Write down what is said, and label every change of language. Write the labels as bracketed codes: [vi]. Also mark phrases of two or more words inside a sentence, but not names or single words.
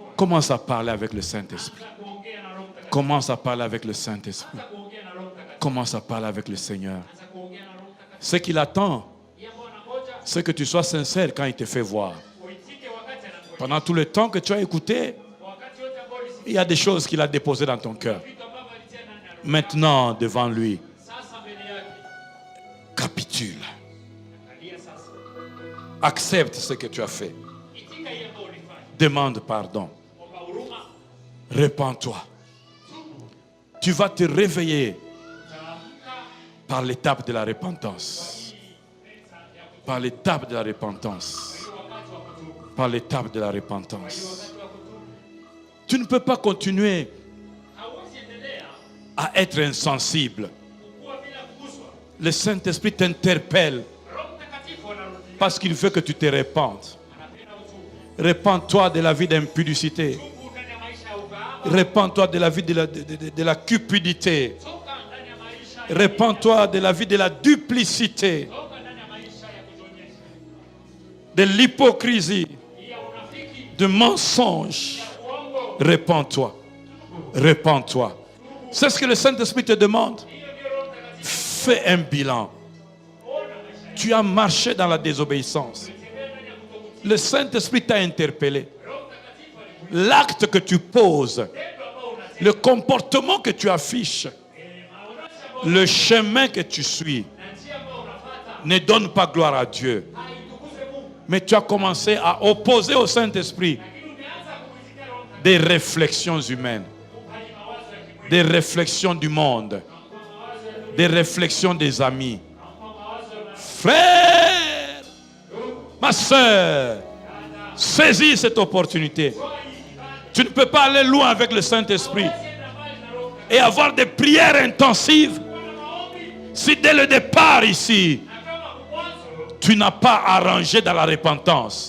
[fr] Commence à parler avec le Saint-Esprit. [sw] Anza kuongea na Roho Mtakatifu. [fr] Commence à parler avec le Saint-Esprit. [sw] Anza kuongea na Roho Mtakatifu. [fr] Commence à parler avec le Seigneur. [sw] Anza kuongea na Roho Mtakatifu. [fr] Ce qu'il attend, [sw] Yeye ambaye anangoja [fr] c'est que tu sois sincère quand il te fait voir. [sw] uitike wakati anakuja. [fr] Pendant tout le temps que tu as écouté, [sw] Wakati wote ambao ulisikia [fr] il y a des choses qu'il a déposées dans ton cœur. [sw] vitu ambavyo alitia ndani ya roho. [fr] Maintenant, devant lui, [sw] Sasa mbele yake. [fr] capitule. [sw] Angalia sasa. [fr] Accepte ce que tu as fait. [sw] Itika yeye ambayo ulifanya. [fr] Demande pardon. [sw] Omba huruma. [fr] Répands-toi. Tu vas te réveiller [sw] Utaamka [fr] par l'étape de la repentance. Par l'étape de la repentance. [sw] wakati wa kutubu. [fr] Par l'étape de la repentance. [sw] Wakati wa kutubu. [fr] Tu ne peux pas continuer [sw] Hauwezi endelea [fr] à être insensible. [sw] kukua bila kuguswa. [fr] Le Saint-Esprit t'interpelle [sw] Roho Mtakatifu anarudia. [fr] parce qu'il veut que tu te répandes. [sw] Anapenda utubu. [fr] Répands-toi de la vie d'impudicité. [sw] Tubu ndani ya maisha ya ukahaba. [fr] Répands-toi de la vie de la cupidité. [sw] Toka ndani ya maisha ya [fr] Répands-toi de la vie de la duplicité, [sw] toka ndani ya maisha ya kujionyesha. [fr] de l'hypocrisie, [sw] Ya unafiki, [fr] de mensonge. [sw] uongo. [fr] Répands-toi. Répands-toi. C'est ce que le Saint-Esprit te demande. [sw] Hiyo ndio Roho Mtakatifu. [fr] Fais un bilan. [sw] Ona maisha [fr] Tu as marché dans la désobéissance. [sw] tembea ndani ya kutokutii. [fr] Le Saint-Esprit t'a interpellé. [sw] Roho Mtakatifu alikuja. [fr] L'acte que tu poses, [sw] Tendo ambao unatenda. [fr] le comportement que tu affiches, [sw] Maonesho ambao [fr] le chemin que tu suis [sw] na njia ambao unafuata [fr] ne donne pas gloire à Dieu. [sw] haitukuze Mungu. [fr] Mais tu as commencé à opposer au Saint-Esprit [sw] Lakini umeanza kumwitikia Roho Mtakatifu [fr] des réflexions humaines. [sw] hadi mawazo ya kimwili. [fr] des réflexions du monde, des réflexions des amis. Frère, ma soeur, saisis cette opportunité. Tu ne peux pas aller loin avec le Saint-Esprit et avoir des prières intensives si dès le départ ici, tu n'as pas arrangé dans la repentance.